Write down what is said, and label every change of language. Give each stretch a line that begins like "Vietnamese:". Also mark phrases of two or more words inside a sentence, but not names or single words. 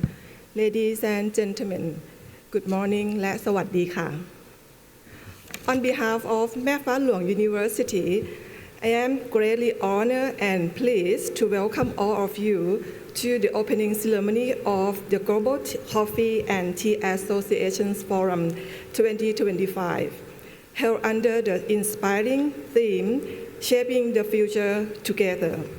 English: Ladies and gentlemen, good morning
Thai: และสวัสดีค่ะ
English: On behalf of แม่ฟ้าหลวง University, I am greatly honored and pleased to welcome all of you to the opening ceremony of the Global Coffee and Tea Associations Forum 2025, held under the inspiring theme, Shaping the Future Together.